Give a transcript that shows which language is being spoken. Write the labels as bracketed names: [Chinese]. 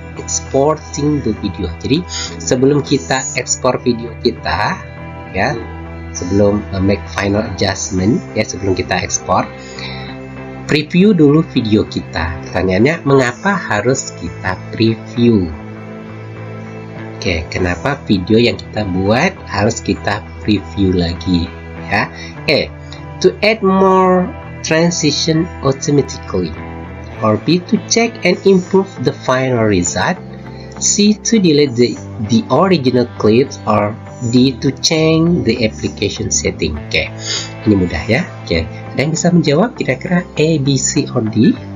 [English] exporting the video. [Indonesian] Jadi sebelum kita ekspor video kita, ya, sebelum [English] make final adjustment, [Indonesian] ya, sebelum kita ekspor, preview dulu video kita. Pertanyaannya, mengapa harus kita preview? Oke, kenapa video yang kita buat harus kita preview lagi? [English] Ya, to add more transition automatically, or B, to check and improve the final result, C, to delete the original clips, or D, to change the application setting. [Indonesian] Oke, ini mudah ya. Oke, ada yang bisa menjawab kira-kira A, B, C, or D?